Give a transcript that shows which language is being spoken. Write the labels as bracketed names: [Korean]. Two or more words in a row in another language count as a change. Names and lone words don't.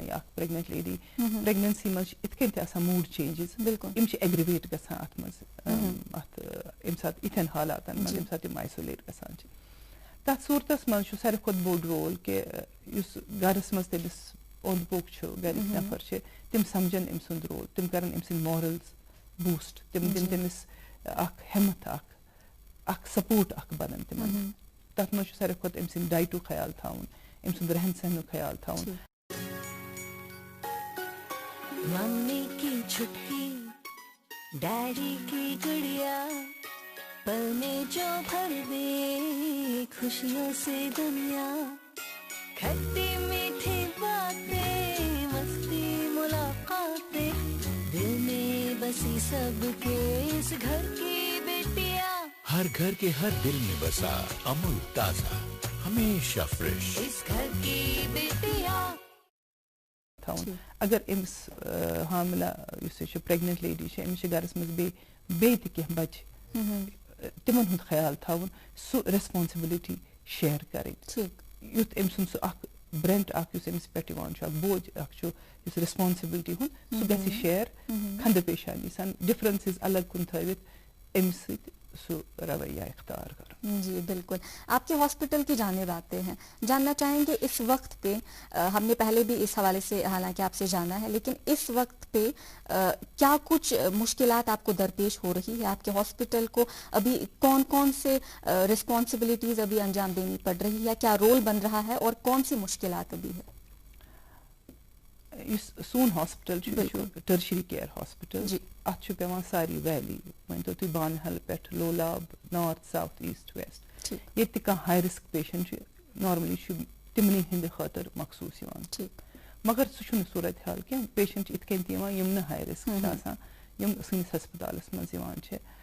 [Kashmiri] یہِ اکھ [English] pregnant lady [Kashmiri] پریگننسی منٛز چھِ یِتھ کٔنۍ تہِ آسان [English] mood changes [Kashmiri] یِم چھِ ایگریویٹ گژھان اتھ منٛز اتھ ییٚمہِ ساتہٕ یِتھٮ۪ن حالاتن منٛز ییٚمہِ ساتہٕ یِم آیسولیٹ گژھان چھِ تتھ صوٗرتس منٛز چھُ ساروی کھۄتہٕ بوٚڑ رول کہِ یُس گرس منٛز تٔمِس اوٚنٛد پوٚک چھُ گرِکۍ نفر چھِ تِم سمجھن أمۍ سُنٛد رول تِم کرن أمۍ سٕنٛدۍ [English] morale boost [Kashmiri] تِم دِن تٔمِس اکھ ہٮ۪مت اکھ سپورٹ اکھ بنن تِمن تتھ منٛز چھُ ساروی کھۄتہٕ أمۍ سٕنٛدِ ڈایٹُک خیال تھاوُن أمۍ سُنٛد رہن سہنُک خیال تھاوُن. [Urdu] ممی کی چھٹکی ڈیڈی کی گڑیا پل میں جو بھر دے خوشیوں سے دنیا کھٹی میٹھی باتیں مستی ملاقاتیں دل میں بسی سب کے اس گھر کی بیٹیاں ہر گھر کے ہر دل میں بسا امول تازہ ہمیشہ فریش اس گھر کی بیٹیاں. [Kashmiri] اگر أمِس حاملہ یُس یہِ چھِ [English] pregnant lady [Kashmiri] چھِ أمِس چھِ گرس منٛز بیٚیہِ تہِ کینٛہہ بچہِ تِمن ہُنٛد خیال تھاوُن سُہ [English] responsibility share [Kashmiri] کرٕنۍ یُتھ أمۍ سُنٛد سُہ اکھ برنٹ اکھ یُس أمِس پٮ۪ٹھ یِوان چھُ اکھ بوج اکھ چھُ یُس ریسپانسبلٹی ہُنٛد سُہ گژھِ شیر کھنٛدٕ پیشانی سان ڈفرنسز الگ کُن تھٲوِتھ أمِس سۭتۍ سُہ رویہ اختیار کرُن. [Urdu] جی بالکل آپ کے ہاسپٹل کی جانب آتے ہیں جاننا چاہیں گے اس وقت پہ ہم نے پہلے بھی اس حوالے سے حالانکہ آپ سے جانا ہے لیکن اس وقت پہ کیا کچھ مشکلات آپ کو درپیش ہو رہی ہے آپ کے ہاسپٹل کو ابھی کون کون سے رسپانسبلٹیز ابھی انجام دینی پڑ رہی ہے کیا رول بن رہا ہے اور کون سی مشکلات ابھی ہے. [Kashmiri] یُس سون ہاسپٹل چھُ یہِ چھُ [English] tertiary care hospital [Kashmiri] اتھ چھُ پیٚوان ساری ویلی مٲنۍتو تُہۍ بانہل پٮ۪ٹھ لولاب [English] north south east west [Kashmiri] ییٚتہِ تہِ کانٛہہ [English] high risk patient [Kashmiri] چھُ نارملی چھُ تِمنٕے ہٕنٛدِ خٲطرٕ مخصوٗص یِوان مگر سُہ چھُنہٕ صوٗرت حال کینٛہہ پیشنٹ چھِ یِتھ کٔنۍ تہِ یِوان یِم نہٕ [English] high risk [Kashmiri] چھِ آسان یِم سٲنِس ہسپتالس منٛز یِوان چھِ